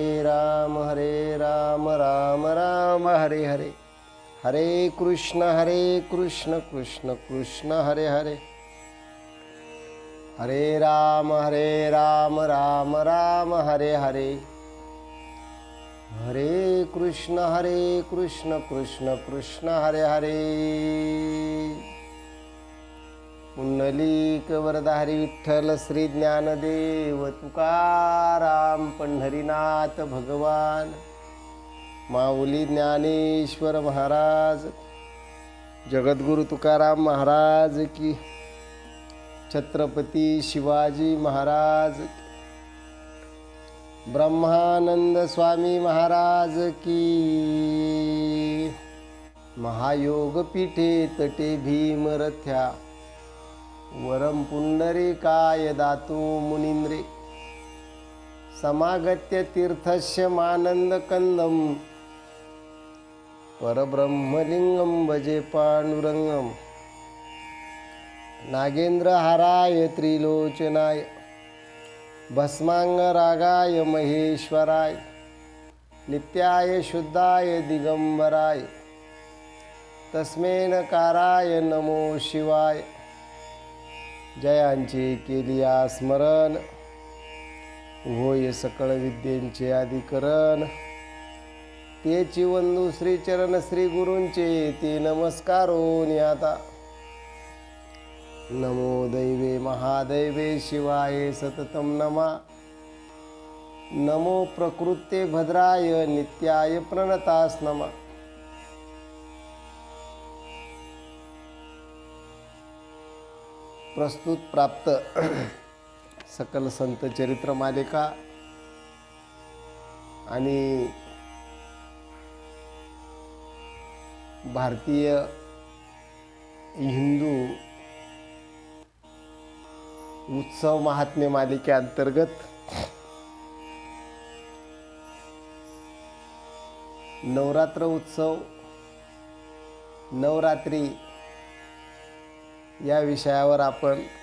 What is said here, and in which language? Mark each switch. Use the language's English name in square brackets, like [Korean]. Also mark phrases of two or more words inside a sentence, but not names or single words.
[Sanskrit] राम राम राम हरे हरे, हरे कृष्ण कृष्ण कृष्ण हरे हरे, हरे राम राम राम हरे हरे, हरे कृष्ण कृष्ण कृष्ण हरे हरे। [Marathi] पुंडलिक वरदाहरी विठ्ठल श्री ज्ञानदेव तुकाराम पंढरीनाथ भगवान, माऊली ज्ञानेश्वर महाराज, जगद्गुरु तुकाराम महाराज की, छत्रपती शिवाजी महाराज की, ब्रह्मानंद स्वामी महाराज की, [Sanskrit] महायोग पीठे तटे भीमरथ्या, वरम पुंडरीकाय दातु मुनींद्रे, समागत्य तीर्थस्य मानंद कंदम, परब्रह्मलिंगम भजे पांडुरंगम, नागेंद्रहाराय त्रिलोचनाय, भस्मांगरागाय महेश्वराय, नित्याय शुद्धाय दिगंबराय, तस्मै नकाराय नमो शिवाय। [Marathi] जयांचे केलिया स्मरण, होय सकळ विद्येंचे अधिकरण, तेची वंदू श्री चरण श्री गुरूंचे, ते नमस्कारोनी आता। [Sanskrit] नमो दैवे महादैवे शिवाय सततम नमा, नमो प्रकृते भद्राय नित्याय प्रणतास नमा। [Marathi] प्रस्तुत प्राप्त सकल संत चरित्र मालिका आणि भारतीय हिंदू उत्सव महात्म्य मालिकेअंतर्गत नवरात्र उत्सव, नवरात्री या विषयावर आपण